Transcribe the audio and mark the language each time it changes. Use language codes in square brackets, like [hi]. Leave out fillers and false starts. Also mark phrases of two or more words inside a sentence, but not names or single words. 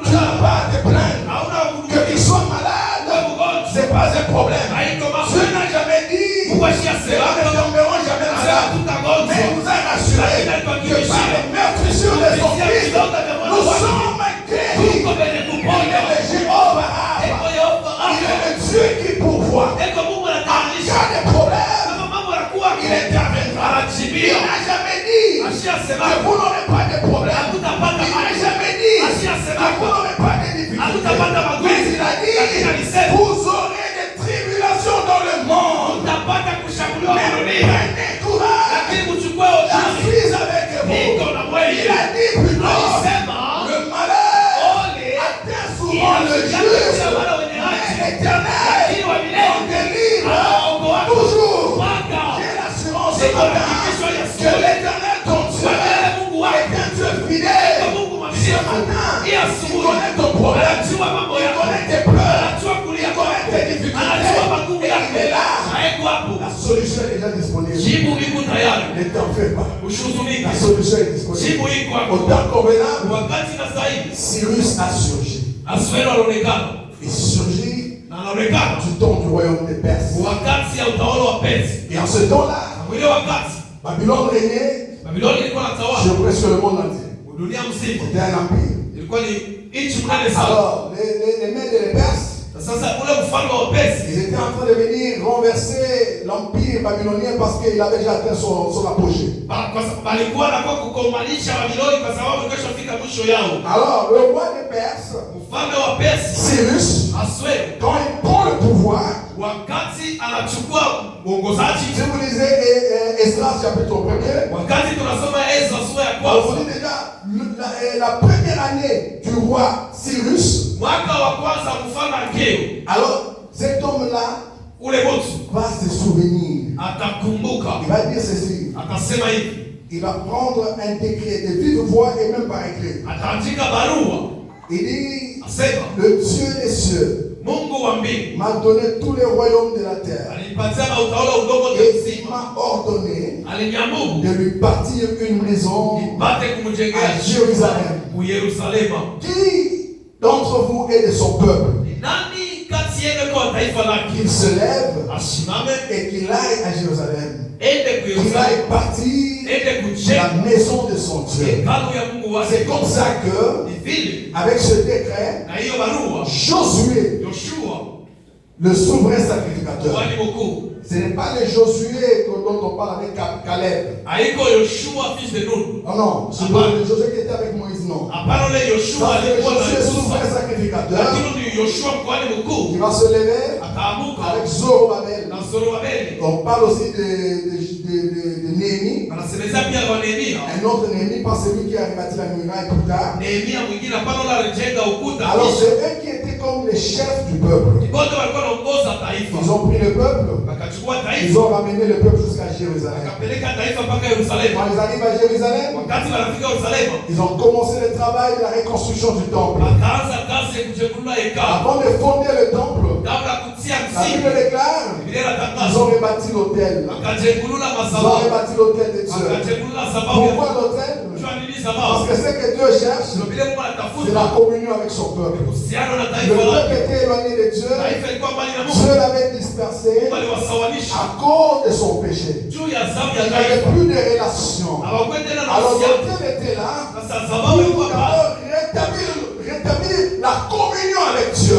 [fr] tu [sw] na [fr] n'as pas à te plaindre. [sw] hauna [fr] Que qu'il soit malade, c'est pas un problème. [sw] haiko mambo [fr] Dieu n'a jamais dit [sw] Mungu ashasema [fr] que nous ne tomberons jamais malades. [sw] tutagonjwa. [fr] Mais il nous a rassuré que par les meurtrissures de son Fils, nous sommes guéris. [sw] Tuko kwenye [fr] Il [sw] kuponya. [fr] est le Jéhovah. [sw] Eko Yehova [fr] Il [sw] Rafa. [fr] est le Dieu qui pourvoit. [sw] Eko Mungu [fr] En [sw] anatayarisha [fr] cas de problème, [sw] kama mambo yanakuwa [fr] il interviendra. Il [sw] anajibia. [fr] n'a jamais dit [sw] Ashasema [fr] que vous n'aurez pas de problème. [sw] hatutapata [fr] Il n'a [sw] mambo. [fr] jamais dit [sw] Ashasema [fr] que vous n'aurez pas de difficultés. [sw] hatutapata [fr] Mais [sw] magonjwa. [fr] il a [sw] Lakini [fr] dit [sw] alisema [fr] vous aurez des tribulations dans le monde. [sw] tutapata kushambuliwa [fr] Mais [sw] na dunia. [fr] prenez courage. [sw] Lakini mchukue [fr] Je [sw] hodari. [fr] suis avec vous. [sw] Niko na mweli. [fr] Il a dit plutôt [sw] Alisema [fr] le malheur [sw] ole [fr] atteint souvent le juste. [sw] ya wale wenye [fr] Mais [sw] haki. [fr] l'éternel [sw] Lakini wa milele [fr] on délivre [sw] anaokoa [fr] toujours. [sw] mpaka [fr] J'ai l'assurance [sw] Niko na [fr] matin [sw] hakikisho ya [fr] que [sw] siku. [fr] l'éternel ton Dieu [sw] Wewe Mungu [fr] est [sw] wako [fr] un Dieu fidèle. [sw] Mungu [fr] Ce [sw] mwaminifu. [fr] matin, [sw] Hii [fr] il [sw] asubuhi [fr] connaît ton problème. [sw] anajua mambo [fr] Il [sw] yako. [fr] connaît tes pleurs. [sw] Anajua kulia [fr] Il connaît [sw] kwako. [fr] tes difficultés. [sw] Anajua magumu [fr] Et [sw] yako. [fr] il est là. [sw] Haiko hapo. [fr] La solution est déjà disponible. [sw] Jibu liko tayari. [fr] Ne t'en fais pas. [sw] Ushuzunike. [fr] La solution est disponible. [sw] Jibu iko [fr] Au [sw] hapo. [fr] temps convenable, [sw] Wakati na sahihi. [fr] Cyrus a surgi. [sw] Asuero alionekana. [fr] Il surgit [sw] Na anaonekana [fr] du temps du royaume des Perses. [sw] wakati ya utawala wa Persi. [fr] Et en ce temps-là, [sw] Na mwile wakati [fr] Babylone régnait [sw] Babiloni ilikuwa na tawala [fr] sur presque le monde entier. [sw] dunia mzima. [fr] C'était un empire. [sw] Ilikuwa ni nchi mnene sana. [fr] Alors, les Mèdes et les Perses, [sw] Na sasa ule mfalme wa Persi [fr] ils étaient en train de venir renverser l'empire babylonien parce qu'il avait déjà atteint son apogée. [sw] Balikuwa na kwa kukomalisha Babiloni kwa sababu keshafika mwisho yao. [fr] Alors, le roi des Perses, [sw] Mfalme wa Persi [fr] Cyrus, [sw] Aswero, [fr] quand il prend le pouvoir, [sw] wakati anachukua uongozaji, [fr] si vous lisez Esdras chapitre 1er, [sw] wakati tunasoma Ezra sura ya [fr] on vous [sw] kwanza, [fr] dit déjà la première année du roi Cyrus, [sw] mwaka wa kwanza mfalme Akeo, [fr] alors cet homme-là [sw] ule mtu [fr] va se souvenir. [sw] atakumbuka, [fr] Il va dire ceci. [sw] atasema hivi, [fr] Il va prendre un décret de vive voix et même par écrit. [sw] ataandika barua, [fr] Il dit, [sw] asema [fr] le Dieu des cieux [sw] Mungu wa mbingu [fr] m'a donné tous les royaumes de la terre. [sw] alipatia utawala udogo [fr] Et il [sw] mzima, [fr] m'a ordonné [sw] aliniamuru [fr] de lui bâtir une maison [sw] nipate kumjengea [fr] à Jérusalem. [sw] u Yerusalema. [fr] Qui d'entre vous est de son peuple? [sw] Ni nani kati yenu kwa taifa [fr] Qu'il [sw] lake [fr] se lève [sw] asimame [fr] et qu'il aille à Jérusalem. [sw] ende ku [fr] Qu'il [sw] Yerusalemu, [fr] aille bâtir [sw] ende [fr] la [sw] kujenga [fr] maison de son Dieu. [sw] hekalu ya Mungu wake. [fr] C'est comme ça que, [sw] Ni vile [fr] avec ce décret, [sw] na hiyo barua [fr] Josué, [sw] Yoshua [fr] le souverain sacrificateur, [sw] kuhani mkuu, [fr] ce n'est pas le Josué dont on parle avec Caleb. [sw] haiko Yoshua [fr] fils de Nun, Oh non, c'est pas le Josué qui était avec Moïse, non. [sw] hapana ule Yoshua [fr] Ça, c'est le [sw] alikuwa na [fr] Josué souverain [sw] Musa, [fr] sacrificateur [sw] lakini ni Yoshua kuhani [fr] qui [sw] mkuu [fr] va se lever [sw] akaamuka [fr] avec Zorobabel. [sw] na Zorobabeli. [fr] On parle aussi de Néhémie. [sw] Anasemezea pia kwa Nehemia, [fr] Un autre Néhémie, pas celui qui a bâti la muraille plus tard. [sw] Nehemia mwingine hapana ule alijenga ukuta. [fr] Alors c'est eux qui étaient comme les chefs du peuple. [sw] Wote walikuwa wanaongoza taifa, [fr] Ils ont pris le peuple, [sw] wakachukua [fr] ils [sw] taifa, [fr] ont ramené le peuple jusqu'à Jérusalem. [sw] wakapeleka taifa mpaka Yerusalemu. [fr] Quand ils arrivent à Jérusalem, [sw] Wakati wanafika Yerusalemu, [fr] ils ont commencé le travail de la reconstruction du temple. [sw] wakaanza kazi ya kujengulula hekalu. [fr] Avant de fonder le temple, [sw] Kabla ya kutia [fr] la Bible [sw] msingi, [fr] déclare, [sw] Biblia [fr] ils [sw] inatangaza [fr] ont rebâti l'autel. [sw] wakajengulula [fr] Ils ont [sw] madhabahu, [fr] rebâti l'autel de Dieu. [sw] wakajengulula sababu. [fr] Pourquoi l'autel? [sw] Jua nini [fr] Parce [sw] sababu? [fr] que ce que Dieu cherche, [sw] Ndio vile Mungu [fr] c'est [sw] anatafuta [fr] la communion avec son peuple. [sw] uhusiano na [fr] Le [sw] taifa [fr] peuple [sw] lake. [fr] était éloigné de Dieu. [sw] Taifa ilikuwa mbali na [fr] Dieu [sw] Mungu, [fr] l'avait dispersé [sw] Mungu aliwasawanisha [fr] à cause de son péché. [sw] juu ya dhambi [fr] Il [sw] ya [fr] n'y avait [sw] taifa. [fr] plus de relation. [sw] Hawakuwa tena na [fr] Alors [sw] uhusiano. [fr] l'autel était là [sw] Sasa [fr] pour [sw] sababu ilikuwa pale [fr] rétablir la communion avec Dieu.